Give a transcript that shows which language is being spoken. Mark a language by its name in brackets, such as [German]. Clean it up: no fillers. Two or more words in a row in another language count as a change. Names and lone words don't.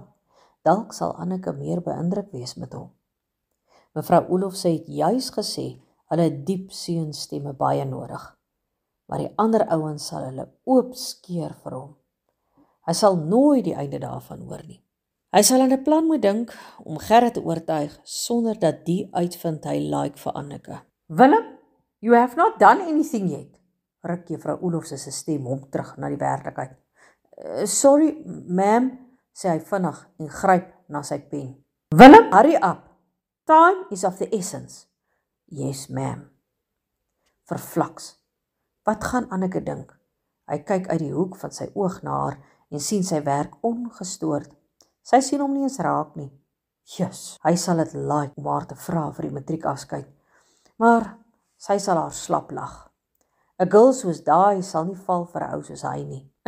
[Afrikaans] Dalk sal Anneke meer beïndruk wees met hom. Mevrou Olofse het juis gesê hulle diep seunstemme baie nodig. Maar die ander ouens sal hulle oop skeer vir hom. Hy sal nooit die einde daarvan hoor nie. Hy sal aan 'n plan moet dink om Gerrit te oortuig sonder dat die uitvind hy like vir Anneke. [English] Willem, you have not done anything yet, [Afrikaans] ruk juffrou Olofse se stem hom terug na die werklikheid. [English] Sorry, ma'am, [Afrikaans] sê hy vinnig en gryp na sy pen. [English] Willem, hurry up. Time is of the essence. Yes, ma'am. [Afrikaans] Verflaks. Wat gaan Anneke dink? Hy kyk uit die hoek van sy oog na haar en sien sy werk ongestoord. Sy sien hom nie eens raak nie. Jus, hy sal dit like om haar te vra vir die matriekafskeid. Maar sy sal haar slap lag. 'n Girl soos daai sal nie val vir 'n ou soos hy nie.